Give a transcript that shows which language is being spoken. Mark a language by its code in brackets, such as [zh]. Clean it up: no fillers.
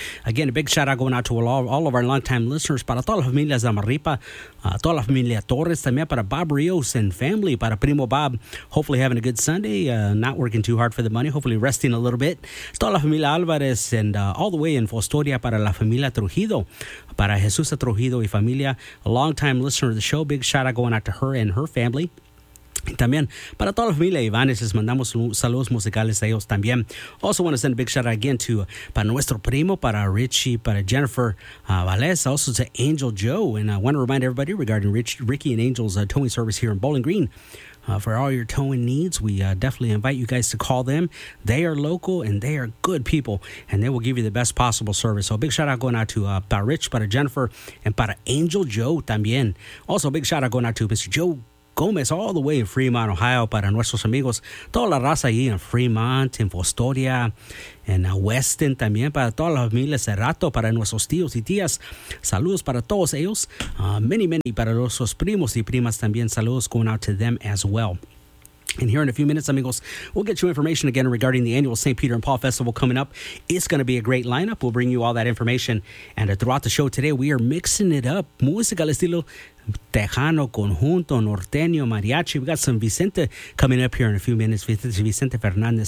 [en] Again, a big shout out going out to all of our longtime listeners. [es] Para todas las familias de Amarripa, toda la familia Torres, también para [en] Bob Rios and family, para Primo Bob, hopefully having a good Sunday, not working too hard for the money, hopefully resting a little bit. [es] Toda la familia Alvarez [en] and all the way in Fostoria, [es] para la familia Trujillo, para Jesús Trujillo y familia, [en] a longtime listener of the show. Big shout out going out to her and her family. [es] También para toda la familia Ivanes, les mandamos saludos musicales a ellos también. [en] Also want to send a big shout out again to [es] para nuestro primo, [en] para Richie, para Jennifer Valles, also to Angel Joe. And I want to remind everybody regarding Ricky and Angel's towing service here in Bowling Green. For all your towing needs, we definitely invite you guys to call them. They are local and they are good people, and they will give you the best possible service. So a big shout out going out to para Rich, para Jennifer, and para Angel Joe también. Also a big shout out going out to Mr. [es] Joe Gomez, [en] all the way in Fremont, Ohio, [es] para nuestros amigos, toda la raza ahí en Fremont, en Fostoria, en Weston, también para todas las familias de Rato, para nuestros tíos y tías, saludos para todos ellos, many para nuestros primos y primas también, saludos [en] going out to them as well. And here in a few minutes, amigos, we'll get you information again regarding the annual St. Peter and Paul Festival coming up. It's going to be a great lineup. We'll bring you all that information. And throughout the show today, we are mixing it up. [es] Música al estilo Tejano, Conjunto, Norteño, Mariachi. [en] We got some Vicente coming up here in a few minutes. Vicente Fernandez.